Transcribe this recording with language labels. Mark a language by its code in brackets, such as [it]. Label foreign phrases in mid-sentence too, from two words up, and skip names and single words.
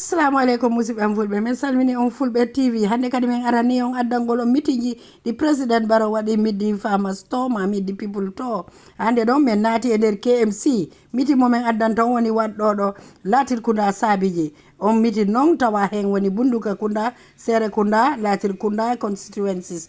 [ff] assalamu alaikum musidɓe am fulɓe min salmini on Fulbe TV hande kadi min arani on addangol on mitiji di president Barrow waɗi middi farmers to ma middi people to hande ɗon min naati e nder KMC miti momin addanta on woni waɗɗo ɗo Latrikunda Sabiji on miti non tawa hen woni Bunduka Kunda Serekunda Latrikunda constituencies